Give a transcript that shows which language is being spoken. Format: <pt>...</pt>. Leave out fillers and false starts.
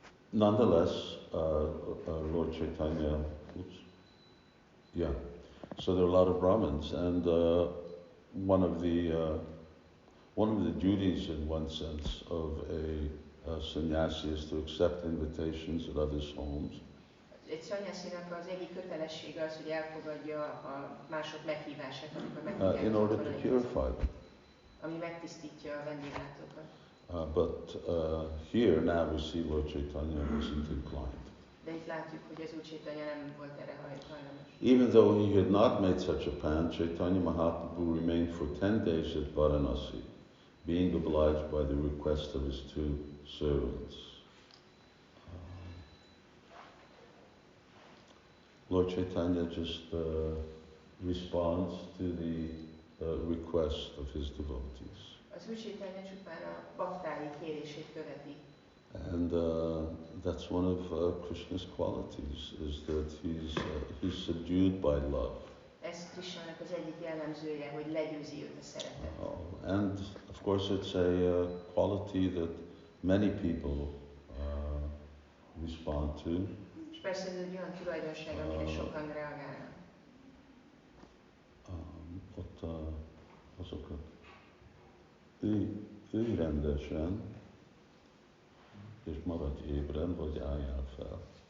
<en>Nonetheless, Lord Caitanya, so there are a lot of Brahmins, and one of the duties, in one sense, of a sannyasi is to accept invitations at others' homes.</en> <hu>Egy szanyászinak az egyik kötelessége az, hogy elfogadja a mások meghívását, amikor meghívják.</hu> <en>In order to purify them.</en> <hu>Ami megtisztítja a vendéglátókat.</hu> <en>But here now we see Lord Caitanya wasn't inclined.</en> <hu>De itt látjuk, hogy az Úr Caitanya nem volt erre hajlamos.</hu> <en>Even though he had not made such a plan, Caitanya Mahaprabhu remained for 10 days at Vārānasī, being obliged by the request of his two servants. Lord Caitanya just responds to the request of his devotees.</en> <hu>Az Úr Caitanya csupán a baktái kérését követi.</hu> <en>And that's one of Krishna's qualities, is that he's subdued by love.</en> <hu>Ez Krishnának az egyik jellemzője, hogy legyőzi őt a szeretet.</hu> <en>And of course it's a quality that many people respond to.</en> <hu>És persze ez egy olyan tulajdonság, amire sokan reagálnak. Ott azokat ülj rendesen, és maradj ébren, vagy álljál fel.</hu>